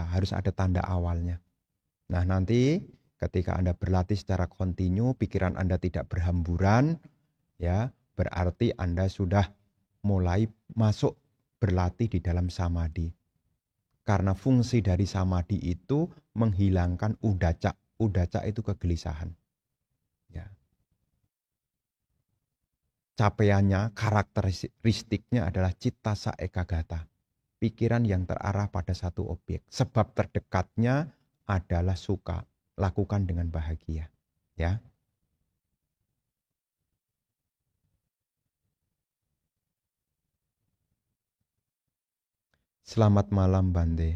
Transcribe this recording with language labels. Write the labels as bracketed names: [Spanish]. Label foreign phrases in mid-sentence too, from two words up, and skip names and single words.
[Indonesian] Harus ada tanda awalnya. Nah, nanti ketika Anda berlatih secara kontinu, pikiran Anda tidak berhamburan, ya, berarti Anda sudah mulai masuk berlatih di dalam samadhi. Karena fungsi dari samadhi itu menghilangkan udaca. Udaca itu kegelisahan. Ya. Capaiannya, karakteristiknya adalah [Pali] citta sa ekagata. [Indonesian] Pikiran yang terarah pada satu objek. Sebab terdekatnya adalah suka. Lakukan dengan bahagia. Ya. Selamat malam Bante.